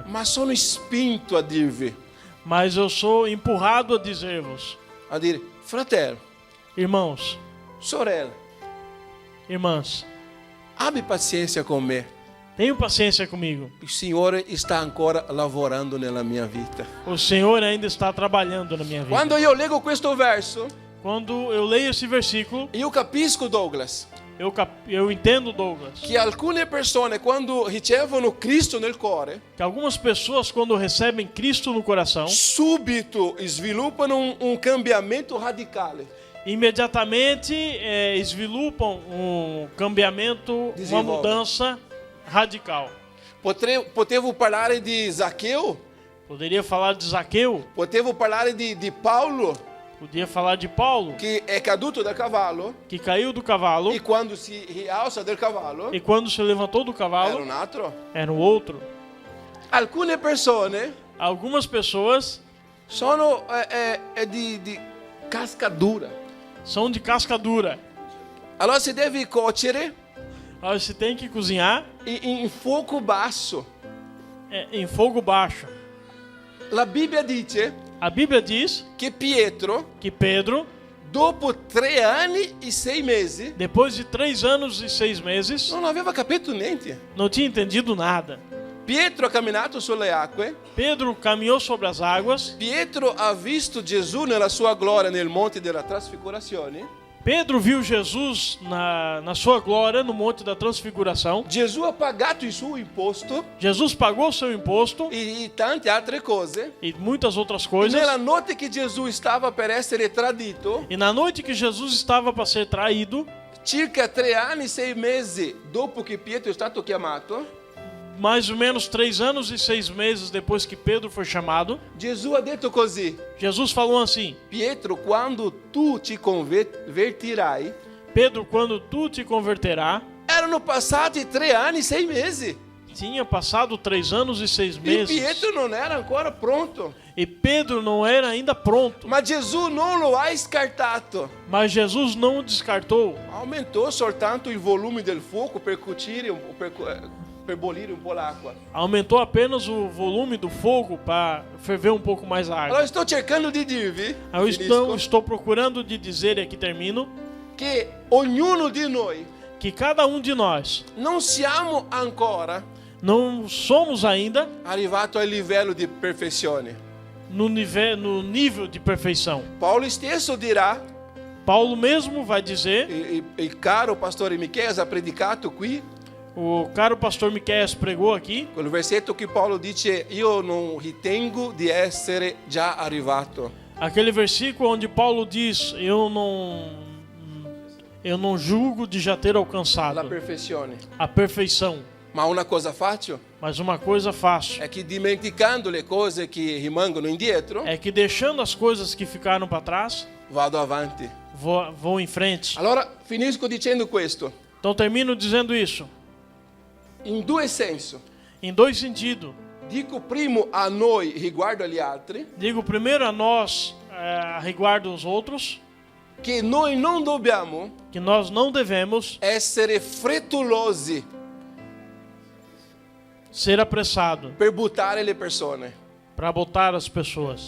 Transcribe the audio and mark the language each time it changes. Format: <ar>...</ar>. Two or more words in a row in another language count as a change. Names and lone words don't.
<it>ma sono spinto a dirvi,</it> <pt>mas eu sou empurrado a dizer-vos,</pt> <it>a dire, fratello,</it> <pt>irmãos,</pt> <it>sorella,</it> <pt>irmãs,</pt> <it>abbi pazienza con me.</it> <pt>tenham paciência comigo.</pt> <it>Il Signore sta ancora lavorando nella mia vita.</it> <pt>O Senhor ainda está trabalhando na minha vida.</pt> <it>Quando io leggo questo verso,</it> <pt>Quando eu leio esse versículo,</pt> <it>io capisco, Douglas,</it> <pt>eu entendo, Douglas,</pt> <it>che alcune persone quando ricevono Cristo nel cuore,</it> <pt>que algumas pessoas, quando recebem Cristo no coração,</pt> <it>subito sviluppano un cambiamento radicale.</it> <pt>imediatamente esvilupam um cambiamento, uma Desenvolve. mudança radical.</pt> <it>Potevo parlare di Zaccheu,</it> <pt>Poderia falar de Zaqueu,</pt> <it>potevo parlare di Paulo,</it> <pt>Podia falar de Paulo,</pt> <it>che è caduto dal cavallo</it> <pt>que caiu do cavalo</pt> <it>e quando si rialza del cavallo</it> <pt>e quando se levantou do</pt> <it>era</it> <pt>cavalo</pt> <it>un altro.</it> <pt>era um outro.</pt> <it>Alcune persone</it> <pt>Algumas pessoas</pt> <it>sono di casca dura.</it> <pt>são de casca dura.</pt> <it>Allora si deve cuocere</it> <pt>Você tem que cozinhar</pt> <it>in fuoco basso.</it> <pt>em fogo baixo.</pt> <it>La Bibbia dice</it> <pt>A Bíblia diz</pt> <it>che Pietro,</it> <pt>que Pedro,</pt> <it>dopo 3 anni e 6 mesi,</it> <pt>depois de 3 anos e 6 meses,</pt> <it>non aveva capito niente.</it> <pt>não tinha entendido nada.</pt> <it>Pietro ha camminato sulle acque.</it> <pt>Pedro caminhou sobre as águas.</pt> <it>Pietro ha visto Gesù nella sua gloria nel monte della trasfigurazione.</it> <pt>Pedro viu Jesus na sua glória no Monte da Transfiguração.</pt> <it>Gesù ha pagato il suo imposto</it> <pt>Jesus pagou seu imposto</pt> <it>e tante altre cose.</it> <pt>e muitas outras coisas.</pt> <it>Nella notte che Gesù stava per essere tradito,</it> <pt>E na noite que Jesus estava para ser traído,</pt> <it>circa 3 anni e 6 mesi dopo che Pietro è stato chiamato,</it> <pt>mais ou menos 3 anos e 6 meses depois que Pedro foi chamado,</pt> <it>Gesù ha detto così:</it> <pt>Jesus falou assim:</pt> <it>Pietro, quando tu ti convertirai,</it> <pt>Pedro, quando tu te converterá,</pt> <it>erano passati 3 anni e 6 mesi.</it> <pt>tinha passado 3 anos e 6 E meses.</pt> <it>Pietro non era ancora pronto.</it> <pt>E Pedro não era ainda pronto.</pt> <it>Ma Gesù non lo ha scartato.</it> <pt>Mas Jesus não o descartou.</pt> <it>Aumentou soltanto il volume del fuoco per cucire, per bollire un po' l'acqua.</it> <pt>Aumentou apenas o volume do fogo para ferver um pouco mais a</pt> <it>Allora</it> <pt>água.</pt> <it>sto cercando di dirvi,</it> <pt>Eu</pt> <it>finisco,</it> <pt>estou procurando de dizer, e aqui termino,</pt> <it>che ognuno di noi</it> <pt>que cada de nós</pt> <it>non siamo ancora</it> <pt>não somos ainda</pt> <it>arrivato al livello di perfezione.</it> <pt>no nível de perfeição.</pt> <it>Paolo stesso dirà,</it> <pt>Paulo mesmo vai dizer,</pt> <it>il caro pastore Michele ha predicato qui,</it> <pt>o caro pastor Miqueias pregou aqui,</pt> <it>quel versetto che Paolo dice: io non ritengo di essere già arrivato.</it> <pt>aquele versículo onde Paulo diz, eu não julgo de já ter</pt> <it>La</it> <pt>alcançado</pt> <it>perfezione.</it> <pt>a perfeição.</pt> <it>Ma una cosa faccio</it> <pt>Mas uma coisa fácil</pt> <it>è che dimenticando le cose che rimangono indietro,</it> <pt>é que deixando as coisas que ficaram para trás,</pt> <it>vado avanti.</it> <pt>vou em frente.</pt> <it>Allora finisco dicendo questo,</it> <pt>Então termino dizendo isso,</pt> <it>in due sensi.</it> <pt>em dois sentidos.</pt> <it>Dico primo a noi riguardo agli altri,</it> <pt>Digo primeiro a nós, a riguardo dos outros,</pt> <it>che noi non dobbiamo</it> <pt>que nós não devemos</pt> <it>essere frettolosi</it> <pt>ser apressado</pt> <it>per buttare le persone,</it> <pt>para botar as pessoas,</pt>